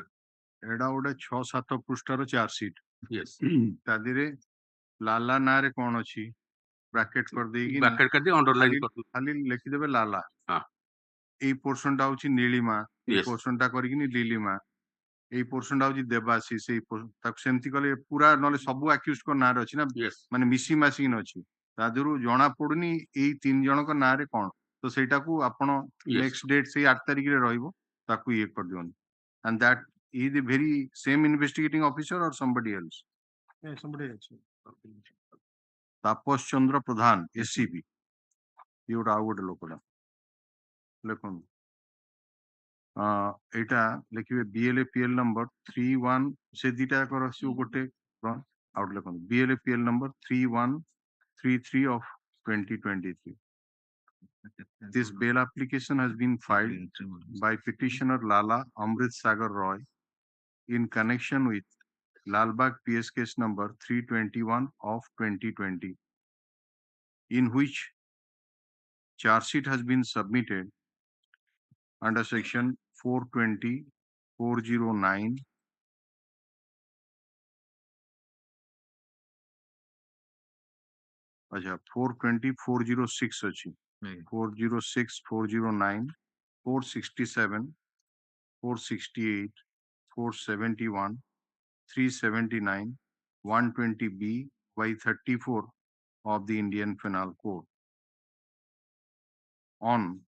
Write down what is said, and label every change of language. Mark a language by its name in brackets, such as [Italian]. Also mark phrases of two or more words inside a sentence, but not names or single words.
[Odia] ଏଇଟା ଗୋଟେ 6-7 ପୃଷ୍ଠାର ଚାର୍ଜ ସିଟ୍। [English] Yes. [Odia] ତା ଦେହରେ ଲାଲା ନାଁରେ କଣ ଅଛି ବ୍ରାକେଟ କରିଦେଇକି [Hindi] Bracket कर दिया, underline कर दिया. [Odia] ଖାଲି ଲେଖିଦେବେ ଲାଲା। [Hindi] हाँ. [Odia] ଏଇ ପୋର୍ସନ ଟା ହଉଛି ନୀଳିମା, ଏଇ [English] Yes. [Odia] ପୋର୍ସନ ଟା କରିକିନି ଲିଲିମା, ଏଇ ପୋର୍ସନ ଟା ହଉଛି ଦେବାଶିଷ, ଏଇ ତାକୁ ସେମିତି କଲେ ପୁରା ନହେଲେ ସବୁ ଆକ୍ୟୁଜଙ୍କ ନାଁରେ ଅଛି ନା, [English] Yes. [Odia] ମାନେ ମିଶି ମାସିକି ଅଛି। ତା ଦେହରୁ ଜଣା ପଡୁନି ଏଇ 3 ଜଣଙ୍କ ନାଁରେ କଣ, ତ ସେଇଟାକୁ ଆପଣ [English] Yes. next date [Odia] ସେଇ 8 ତାରିଖରେ ରହିବ, ତାକୁ ଇଏ କରିଦିଅନ୍ତୁ। [English] And that is the very same investigating officer or somebody else? Yeah, somebody else. [Odia] ତାପସ ଚନ୍ଦ୍ର ପ୍ରଧାନ SCB, ଇଏ ଗୋଟେ ଆଉ ଗୋଟେ ଲୋକଟା। ଲେଖନ୍ତୁ ଏଇଟା ଲେଖିବେ BLAPL ନମ୍ବର 31, ସେ ଦିଟା ଯାକ ଆସିବ ଗୋଟେ ଆଉ ଗୋଟେ ଲେଖନ୍ତୁ BLAPL ନମ୍ବର 3133 of 2023. [English] This bail application has been filed by petitioner Lala Amrit Sagar Roy in connection with Lalbagh PS case number 321 of 2020, in which charge sheet has been submitted under section 420, 409, [Hindi] अच्छा 420, 406 अच्छी, 406, 409, 467, 468, 471, 379, [English] 120B by 34 of the Indian Penal Code on